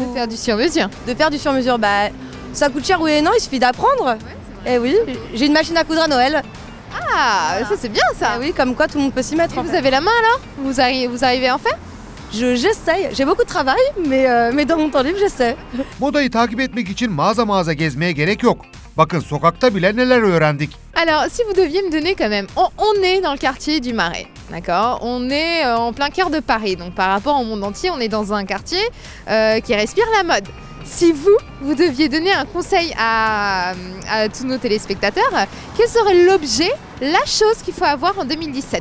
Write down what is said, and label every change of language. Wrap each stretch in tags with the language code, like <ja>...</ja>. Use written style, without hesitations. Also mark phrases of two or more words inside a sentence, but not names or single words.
<fr>De faire du sur-mesure. de faire du sur-mesure? Bah, ça coûte cher oui et non, il suffit d'apprendre. Et oui, j'ai une machine à coudre à Noël. Ah, ça c'est bien ça. Ah oui, comme quoi tout le monde peut s'y mettre. Et en vous fait. avez la main alors? Vous arrivez à en faire? J'essaye. J'ai beaucoup de travail, mais dans mon temps libre, j'essaie.</fr> <tr>Modayı takip etmek için mağaza gezmeye gerek yok. Bakın sokakta bile neler öğrendik.</tr> <fr>Alors, si vous deviez me donner quand même, on est dans le quartier du Marais, d'accord? On est en plein cœur de Paris, donc par rapport au monde entier, on est dans un quartier qui respire la mode. Si vous deviez donner un conseil à tous nos téléspectateurs, quel serait l'objet, la chose qu'il faut avoir en 2017?</fr>